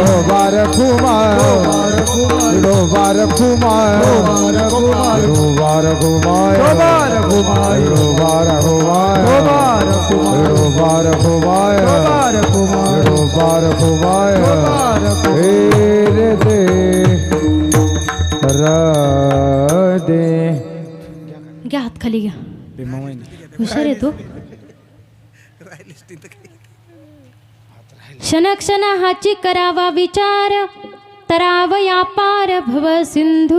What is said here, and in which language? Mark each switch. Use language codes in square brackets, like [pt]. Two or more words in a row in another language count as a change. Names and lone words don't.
[mr] विठोबा रखुमाई विठोबा रखुमाई विठोबा रखुमाई विठोबा रखुमाई विठोबा रखुमाई विठोबा रखुमाई रे दे दे. घ्या हात खाली घ्या. हुशार येतो. क्षण क्षण हाची करावा विचार तरावया पार भव सिंधू.